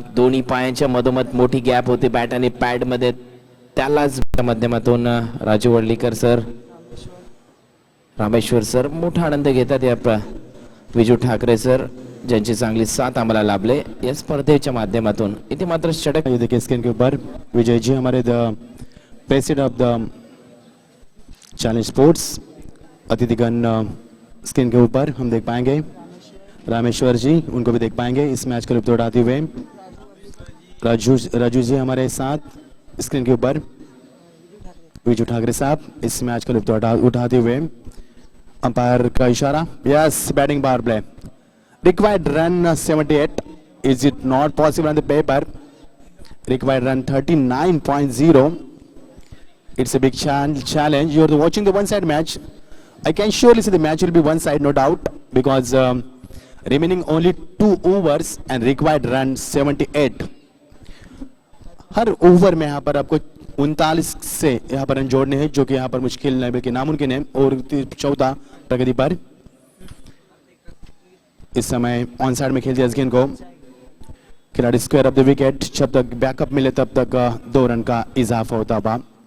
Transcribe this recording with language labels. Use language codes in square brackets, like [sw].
[mr] दोन्ही पायांच्या मधोमध मोठी गॅप होती बॅट आणि पॅड मध्ये. त्यालाच माध्यमातून राजू वडलीकर सर, रामेश्वर सर मोठा आनंद घेतात या विजू ठाकरे सर. ज्यांची चांगली साथ आम्हाला लाभले या स्पर्धेच्या माध्यमातून. इथे मात्र षटक. [hi] ये देखिए स्क्रीन के ऊपर विजय जी हमारे [en] the president of the challenge sports [hi] अतिथिगण screen के ऊपर हम देख पाएंगे. रामेश्वर जी उनको भी देख पाएंगे इस मैच का लुत्फ उठाते हुए. राजू जी हमारे साथ स्क्रीन के ऊपर. विजू ठाकरे साहब इस मैच का लुत्फ उठाते हुए. [en] Umpire का इशारा. Yes batting power play. Required run 78. Is it not possible on the paper? Required run 39.0. It's a big challenge. You're watching the one-side match. I can surely say the match will be one-side, no doubt, because remaining only 2 overs and required run 78. [hi] हर over में यहाँ पर आपको 39 से यहाँ पर run जोड़ने हैं, जो कि यहाँ पर मुश्किल नहीं बल्कि नामुमकिन है. और 14 प्रगति पर इस समय ऑन साइड में खेल दिया इस गेंद को. खिलाड़ी स्क्वायर ऑफ द विकेट. जब तक बैकअप मिले तब तक 2 रन का इजाफा होता हुआ.